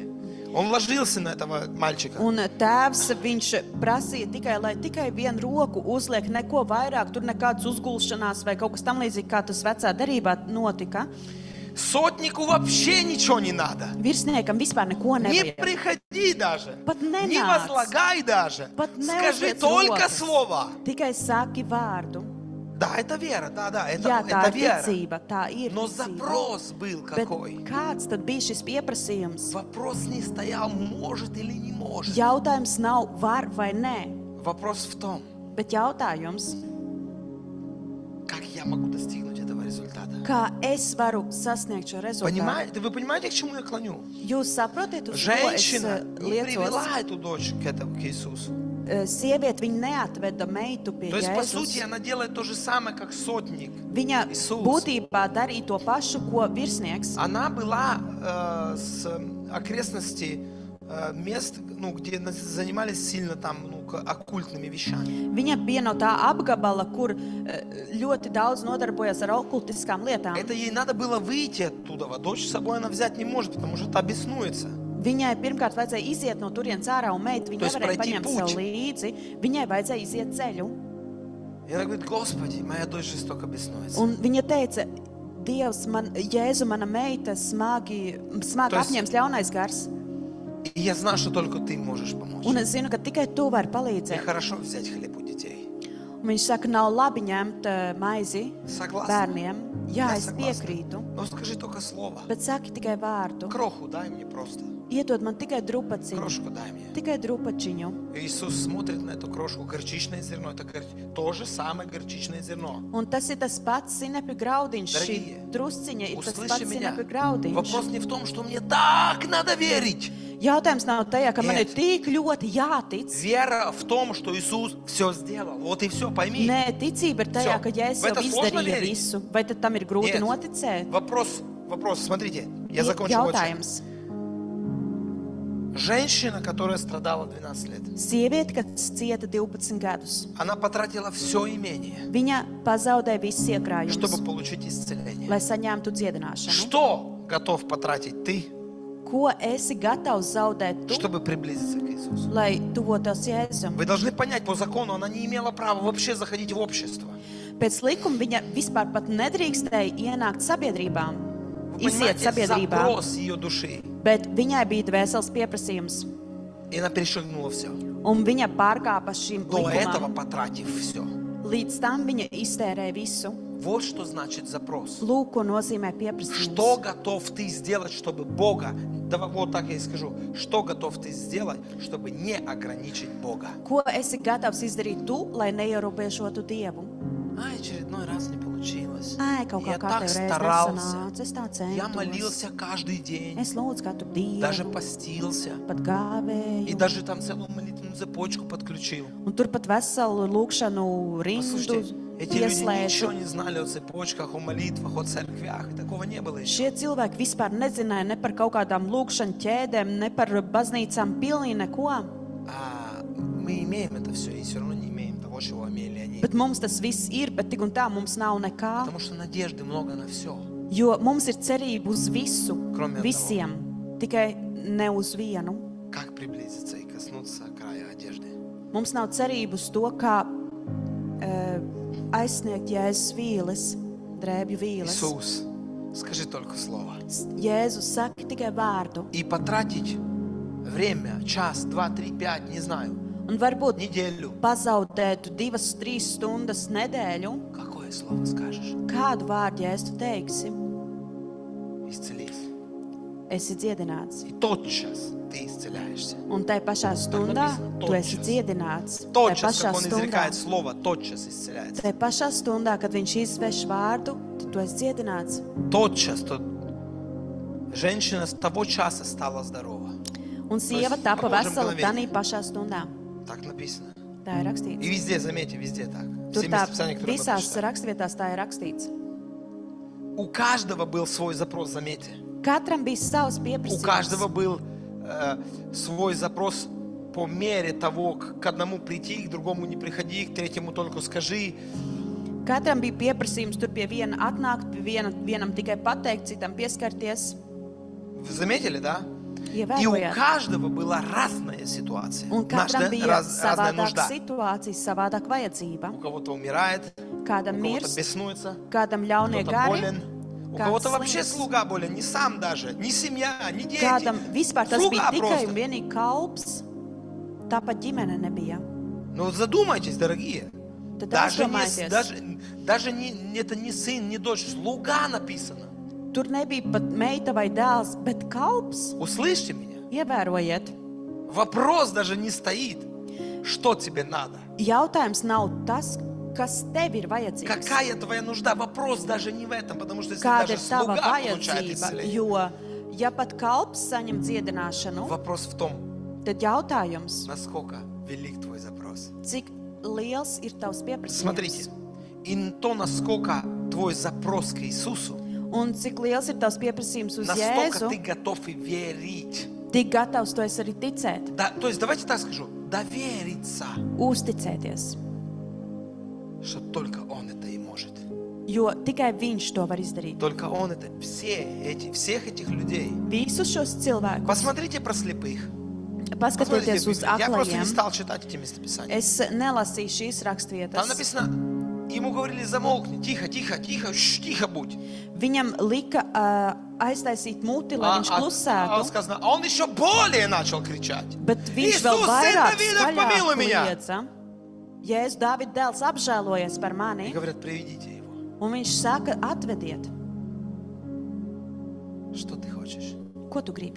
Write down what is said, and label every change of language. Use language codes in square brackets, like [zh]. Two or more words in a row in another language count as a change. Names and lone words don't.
[ru] Он ложился на этого мальчика. [lv] Un tēvs, viņš prasīja tikai, lai tikai vienu roku uzliek, neko vairāk, tur nekādas uzgulšanās vai kaut kas tam līdzīgi, kā tas vecā darībā notika. [ru] Сотнику вообще ничего не надо. [lv] Virsniekam vispār neko [ru] Не [lv] nevajag. [ru] приходи даже. [lv] Pat [ru] Не [lv] nenāc. [ru] возлагай даже. [lv] Pat [ru] Скажи [lv] neuzliec [ru] только [lv] rokas. [ru] слово. [lv] Tikai saki vārdu. [ru] Да, это вера, да, [lv] Jā, tā [ru] это [lv] ir [ru] вера. [lv] ticība, tā ir [ru] Но [lv] ticība. [ru] запрос был [lv] Bet [ru] какой? [lv] kāds tad bija šis pieprasījums? [ru] Вопрос не стоял, может или не может. [lv] Jautājums nav var vai nē, [ru] Вопрос в том, [lv] bet jautājums, [ru] как я могу достигнуть этого результата. [lv] kā es varu sasniegt šo rezultātu. [ru] Вы понимаете, к чему я клоню? [lv] Jūs saprotat, uz ko es [ru] Женщина не [lv] liecos? [ru] привела эту дочь к Иисусу. [lv] Sieviete, viņa neatveda meitu pie [ru] То есть, по сути, [lv] Jēzus. [ru] она делает то же самое, как сотник. [lv] Viņa [ru] Иисус. [lv] būtībā darīja to pašu, ko virsnieks. [ru] Она была с окрестностей мест, где занимались сильно там оккультными вещами. [lv] Viņa bija no tā apgabala, kur ļoti daudz nodarbojas ar okultiskām lietām. [ru] Это ей надо было выйти оттуда. Дочь с собой она взять не может, потому что та беснуется. [lv] Viņai pirmkārt vajadzēja iziet no turienes ārā, un meita [ru] То [lv] viņa [ru] есть [lv] nevarēja [ru] пройти [lv] paņemt [ru] путь. [lv] sev līdzi. Viņai vajadzēja iziet ceļu. [ru] И она говорит, Господи, моя дочь жестоко беснуется. [lv] Un viņa teica, Dievs, Jēzu, mana meita smagi [ru] То есть- [lv] apņems ļaunais gars. [ru] И я знаю, что только Ты можешь помочь. [lv] Un es zinu, ka tikai tu vari [ru] И [lv] palīdzēt. [ru] хорошо взять хлеб у детей. [lv] Un viņš saka, nav labi ņemt maizi [ru] Согласна? [lv] bērniem. Jā, es [ru] согласна. [lv] piekrītu. [ru] Но скажи только слово. [lv] Bet saki tikai vārdu. [ru] Кроху дай мне просто. [lv] Iedod man tikai drupaciņu. [ru] Крошку дай мне. [lv] Tikai drupačiņu. [ru] Иисус смотрит на эту крошку, горчичное зерно. Это то же самое горчичное зерно. [lv] Un tas ir tas pats sinepju graudiņš. Šī [ru] Дорогие, [lv] drusciņa ir tas [ru] Услыши [lv] pats [ru] меня. [lv] sinepju graudiņš. [ru] Вопрос не в том, что мне так надо верить. [lv] Jautājums nav tajā, ka man ir [ru] Нет. [lv] tik ļoti jātic. [ru] Вера в том, что Иисус все сделал. Вот и все, пойми. [lv] Nē, ticība ir tajā, [ru] Всё. [lv] ka Jēzus [ru] В это [lv] jau [ru] сложно [lv] izdarīja [ru] верить? [lv] visu. Vai tad tam ir grūti [ru] Нет. [lv] noticēt? [ru] Вопрос, смотрите, я закончу вот чем. [lv] Jautājums. [ru] Женщина, которая страдала 12 лет, [lv] Sieviete, kas cieta 12 gadus, [ru] она потратила все имение, [lv] viņa pazaudēja visus iekrājumus, [ru] чтобы получить исцеление. [lv] lai saņemtu dziedināšanu. [ru] Что готов потратить ты, [lv] Ko esi gatavs zaudēt tu, [ru] чтобы приблизиться к Иисусу? [lv] lai tuvotos Jēzum? [ru] Вы должны понять, по закону она не имела права вообще заходить в общество. [lv] Pēc likuma viņa vispār pat nedrīkstēja ienākt sabiedrībām, [ru] Вы [lv] iziet [ru] понимаете, [lv] sabiedrībā, [ru] запрос ее души. [lv] bet viņai bija dvēseles pieprasījums, [ru] И она перешагнула все. [lv] un viņa pārkāpa šīm [ru] До этого [lv] likumam. [ru] потратив все. [lv] Līdz tam viņa iztērēja visu. [ru] Вот что значит запрос. [lv] Lūk, ko nozīmē [ru] Что [lv] pieprasījums. [ru] готов ты сделать, чтобы Бога, давай вот так я и скажу, что готов ты сделать, чтобы не ограничить Бога? [lv] Ko esi gatavs izdarīt tu, lai neierobežotu Dievu? [ru] очередной раз не получилось. [lv] Ai, kaut [ru] Я [lv] kā [ru] так [lv] katru reizi [ru] старался. [lv] nesanāca, es tā [ru] Я [lv] centos. [ru] молился каждый день. [lv] Es lūdzu katru [ru] Даже [lv] dienu, [ru] постился. [lv] pat [ru] И [lv] gāvēju. [ru] даже там целую молитвенную цепочку подключил. [lv] Un tur pat veselu lūkšanu rindu [ru] Послушайте, эти люди ничего [lv] pieslēdzu. [ru] не знали о цепочках, о молитвах, о церквях. И такого не было еще. [lv] Šie cilvēki vispār nezināja ne par kaut kādām lūkšanu ķēdēm, ne par baznīcām, pilnīgi neko. [ru] Мы имеем это все и все равно не имеем того, чего имели они. [lv] Bet mums tas viss ir, bet tik un tā mums nav nekā. [ru] Потому что надежды много на все. [lv] Jo mums ir cerība uz visu, [ru] Кроме [lv] visiem, tikai ne uz vienu. [ru] Как приблизиться и коснуться края одежды? [lv] Mums nav cerība uz to, kā aizsniegt Jēzus vīles, drēbju vīles. [ru] Иисус, скажи только слово. [lv] Jēzus saka tikai vārdu. [ru] И потратить время, час, 2, 3, 5, не знаю, [lv] Un varbūt [ru] неделю. [lv] pazaudētu 2-3 stundas nedēļu. [ru] Какое слово скажешь? [lv] Kādu vārdu, ja es tu teiksi, [ru] Исцелись. [lv] esi dziedināts. [ru] И тотчас ты исцеляешься. [lv] Un tai pašā stundā [ru] написано, [lv] tu esi [ru] totчас. [lv] dziedināts. Tai [ru] Тотчас, [lv] pašā [ru] как он [lv] stundā, [ru] изрекает слово, тотчас исцеляется. [lv] tai pašā stundā, kad viņš izveš vārdu, tad tu esi dziedināts. [ru] Тотчас женщина с того часа стала здорова. [lv] Un sieva [ru] есть [lv] tapa pamūžam vesela [ru] mgновение. [lv] tanī pašā stundā. [ru] Так написано. [lv] Tā ir [ru] И [lv] rakstīts. [ru] везде, заметьте, везде так. [lv] Tur [ru] Все [lv] tā [ru] местописания, которые мы [lv] visās [ru] прочитали. [lv] rakstvietās tā ir rakstīts. [ru] У каждого был свой запрос, заметьте. [lv] Katram bija savs [ru] У каждого [lv] pieprasījums. [ru] был свой запрос по мере того, к одному прийти, к другому не приходи, к третьему только скажи. [lv] Katram bija pieprasījums tur pie viena atnākt, pie vienam tikai pateikt, citam pieskarties. [ru] Вы заметили, да? И у [lv] Ievērojāt. [ru] каждого была разная ситуация. [lv] Un katram bija [ru] Разная [lv] savādāka [ru] нужда. [lv] situācija, savādāka [ru] У [lv] vajadzība. [ru] кого-то умирает, [lv] Kādam [ru] у кого-то [lv] mirst, [ru] беснуется, [lv] kādam ļaunie [ru] кто-то [lv] gari, [ru] болен. У [lv] kāds [ru] кого-то вообще [lv] slims. [ru] слуга болен, не сам даже, не семья, не дети. [lv] Kādam vispār tas [ru] Слуга [lv] bija tikai [ru] просто. [lv] un vienīgi kalps, tāpat ģimene nebija. [ru] Ну вот задумайтесь, дорогие. [lv] Tad [ru] Даже, [lv] aizdomājieties, [ru] даже это не сын, не дочь, слуга написано. [lv] tur nebija pat meita vai dēls, bet kalps. [ru] Услышьте меня. [lv] Ievērojiet, [ru] Вопрос даже не стоит, что тебе надо. [lv] jautājums nav tas, kas tev ir vajadzīgs. [ru] Какая твоя нужда? Вопрос даже не в этом, потому что если [lv] Kāda [ru] даже [lv] ir tava [ru] слуга получает [lv] vajadzība? [ru] исцеление, [lv] Jo, ja pat kalps saņem dziedināšanu, [ru] вопрос в том, [lv] tad jautājums, [ru] насколько велик твой запрос. [lv] cik liels ir tavs [ru] Смотрите, [lv] pieprasījums? [ru] и то, насколько твой запрос к Иисусу, [lv] Un cik liels ir tavs pieprasījums uz [ru] настолько [lv] Jēzu, [ru] ты готов и верить. [lv] tik gatavs tu esi arī ticēt, [ru] Да, то есть давайте так скажу, довериться, [lv] uzticēties. [ru] что только Он это и может. [lv] Jo tikai viņš to var izdarīt. [ru] Только Он это, всех этих людей. [lv] Visus šos cilvēkus, [ru] Посмотрите про слепых. [lv] paskatieties uz [ru] Библию. Я просто не [lv] aklajiem. [ru] стал читать эти местописания. [lv] Es nelasīju šīs [ru] Там [lv] rakstvietas. [ru] написано, ему говорили, замолкни, тихо, тихо, тихо, тихо будь. [lv] Viņam lika aiztaisīt muti, lai viņš [ru] А [lv] klusētu, [ru] сказано, а он еще более начал кричать. [lv] bet viņš [ru] Иисус, [lv] vēl [ru] сын [lv] vairāk [ru] Давида, помилуй меня. [lv] kliedza. Jēzus, Dāvida dēls, apžēlojies par [ru] И [lv] mani, [ru] говорят, приведите его. [lv] un viņš saka, atvediet, [ru] Что ты хочешь? [lv] ko tu gribi.